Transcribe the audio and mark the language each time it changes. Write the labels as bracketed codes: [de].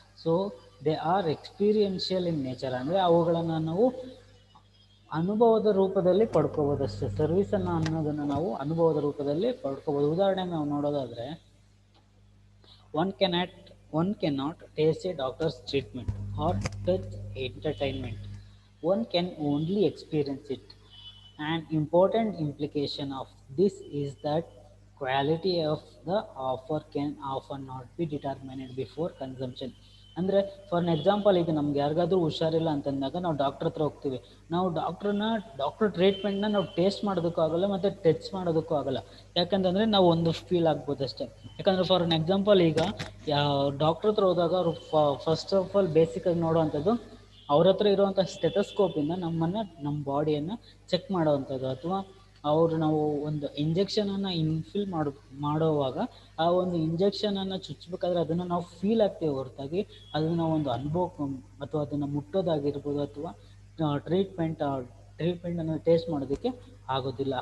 [en] So they are experiential in nature. [kn] ಅಂದರೆ ಅವುಗಳನ್ನು ನಾವು ಅನುಭವದ ರೂಪದಲ್ಲಿ ಪಡ್ಕೋಬೋದು ಅಷ್ಟೇ. ಸರ್ವಿಸನ್ನು ಅನ್ನೋದನ್ನು ನಾವು ಅನುಭವದ ರೂಪದಲ್ಲಿ ಪಡ್ಕೋಬೋದು. ಉದಾಹರಣೆಗೆ ನಾವು ನೋಡೋದಾದರೆ, [en] One cannot taste a doctor's treatment or touch entertainment. One can only experience it. An important implication of this is that quality of the offer can often not be determined before consumption. [kn] ಅಂದರೆ [en] for an example, [kn] ಈಗ ನಮ್ಗೆ ಯಾರಿಗಾದ್ರೂ ಹುಷಾರಿಲ್ಲ ಅಂತಂದಾಗ ನಾವು doctor ಹತ್ರ ಹೋಗ್ತೀವಿ. ನಾವು ಡಾಕ್ಟ್ರ್ ಟ್ರೀಟ್ಮೆಂಟ್ನ ನಾವು ಟೇಸ್ಟ್ ಮಾಡೋದಕ್ಕೂ ಆಗೋಲ್ಲ ಮತ್ತು ಟಚ್ ಮಾಡೋದಕ್ಕೂ ಆಗೋಲ್ಲ. ಯಾಕಂತಂದರೆ ನಾವು ಒಂದು ಫೀಲ್ ಆಗ್ಬೋದು ಅಷ್ಟೇ. ಯಾಕಂದರೆ [en] for an example, [kn] ಈಗ ಡಾಕ್ಟ್ರ್ ಹತ್ರ ಹೋದಾಗ ಅವರು [en] first of all [kn] ಬೇಸಿಕಾಗಿ ನೋಡೋವಂಥದ್ದು ಅವ್ರ ಹತ್ರ ಇರುವಂಥ ಸ್ಟೆಥೋಸ್ಕೋಪಿಂದ ನಮ್ಮ ಬಾಡಿಯನ್ನು ಚೆಕ್ ಮಾಡೋವಂಥದ್ದು, ಅಥವಾ ನಾವು ಒಂದು ಇಂಜೆಕ್ಷನನ್ನು ಇನ್ಫಿಲ್ ಮಾಡೋವಾಗ ಆ ಒಂದು ಇಂಜೆಕ್ಷನನ್ನು ಚುಚ್ಚಬೇಕಾದ್ರೆ ಅದನ್ನು ನಾವು ಫೀಲ್ ಆಗ್ತೀವಿ ಹೊರತಾಗಿ ಅದನ್ನು ಒಂದು ಅನುಭವ ಅಥವಾ ಅದನ್ನು ಮುಟ್ಟೋದಾಗಿರ್ಬೋದು ಅಥವಾ ಟ್ರೀಟ್ಮೆಂಟನ್ನು ಟೇಸ್ಟ್ ಮಾಡೋದಕ್ಕೆ ಆಗೋದಿಲ್ಲ.